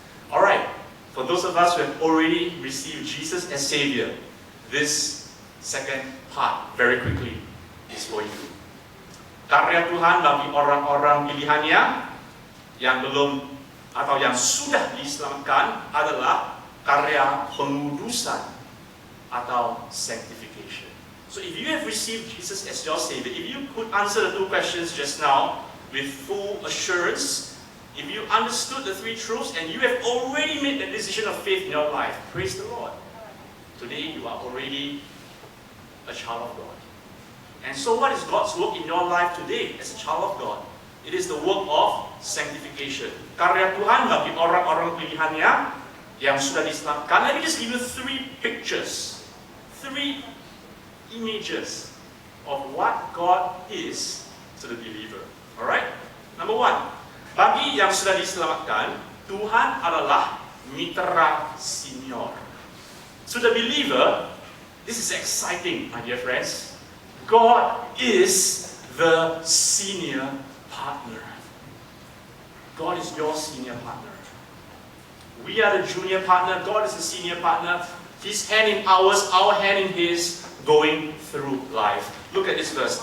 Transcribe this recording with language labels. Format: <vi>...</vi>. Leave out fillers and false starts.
<en>Alright, for those of us who have already received Jesus as Savior, this second part, very quickly, is for you.</en> <id>Karya Tuhan bagi orang-orang pilihannya yang belum atau yang sudah diselamatkan adalah karya pengudusan atau sanctification.</id> <en>So if you have received Jesus as your Savior, if you could answer the 2 questions just now with full assurance, if you understood the 3 truths and you have already made the decision of faith in your life, praise the Lord. Today you are already a child of God. And so what is God's work in your life today as a child of God? It is the work of sanctification.</en> <id>Karya Tuhan bagi orang-orang pilihannya yang sudah diselamatkan.</id> <en>Let me just give you 3 pictures, 3 images of what God is to the believer. Alright? Number 1,</en> <id>bagi yang sudah diselamatkan, Tuhan adalah mitra senior.</id> <en>To the believer, this is exciting, my dear friends. God is the senior partner. God is your senior partner. We are the junior partner. God is the senior partner. His hand in ours, our hand in His, going through life. Look at this verse.</en>